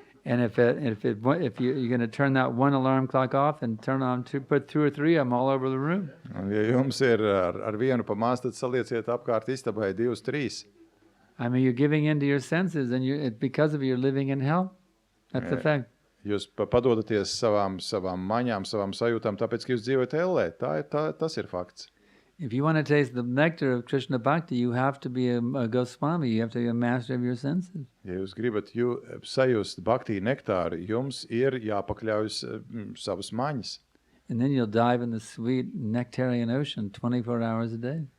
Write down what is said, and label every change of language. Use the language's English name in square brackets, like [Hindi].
[English] And if you're going to turn that one alarm clock off and put 2 or 3 of them all over the room. [Latvian] Un, ja jums ir ar vienu pamāst, tad salieciet apkārt istabai 2, 3. [English] I mean, you're giving in to your senses, and because of it, you're living in hell. That's the fact. [Latvian] Jūs padodaties savām maņām, savām sajūtām, tāpēc, ka jūs dzīvojat ellē. Tas ir fakts. [English] If you want to taste the nectar of Krishna Bhakti, you have to be a Goswami. You have to be a master of your senses. [Latvian] Ja jūs gribat sajust bhakti nektāru, jums ir jāpakļaujas savas maņas. [English] And then you'll dive in the sweet nectarian ocean 24 hours a day.